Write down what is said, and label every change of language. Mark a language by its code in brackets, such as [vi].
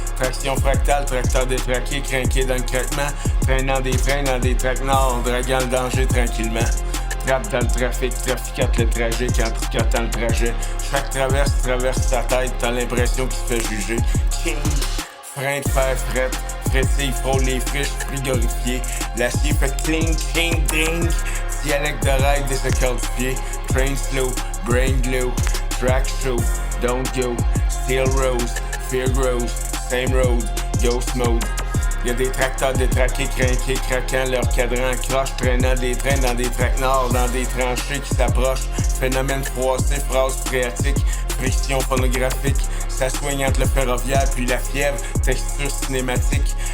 [fr] Traction fractale, tracteur détraqué, craqué dans le craquement. Traînant des trains dans des traques nord, draguant le danger tranquillement. Trappe dans le trafic, traficate le tragique en tricotant le trajet. Chaque traverse sa tête, t'as l'impression qu'il se fait juger. King, frein de fer fret, frétille, frôle les friches frigorifiées. L'acier fait cling, cling, ding. Dialecte de ride désaccordé. [en] Train slow, brain glow, track show, don't go. Steel rose, fear grows, same road, ghost mode. [fr] Y'a des tracteurs détraqués, crinqués, craquant leur cadran croche, traînant des trains dans des tracts nord, dans des tranchées qui s'approchent. Phénomène froissé, phrase phréatique, friction phonographique. Ça soigne entre le ferroviaire puis la fièvre, texture cinématique.